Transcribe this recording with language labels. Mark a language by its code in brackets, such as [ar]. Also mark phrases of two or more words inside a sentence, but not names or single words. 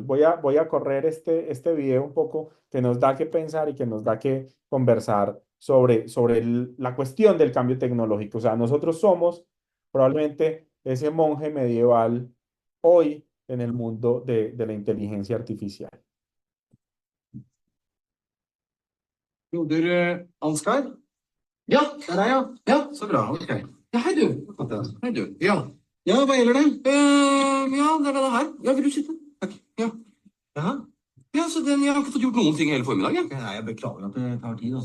[es] Voy a correr este video un poco que nos da que pensar y que nos da que conversar sobre la cuestión del cambio tecnológico. O sea, nosotros somos probablemente ese monje medieval hoy en el mundo de la inteligencia artificial. [no] Broder Ansgar? Ja, der er jeg. Ja, så bra. Ok. Ja, hei du. Hei du. Ja. Ja, hva gjelder det? Ja, det er denne her. Ja, vil du sitte? Takk. Ja. Jaha. Ja, så jeg har ikke fått gjort noen ting hele formiddagen. Nei, jeg beklager at det tar tid.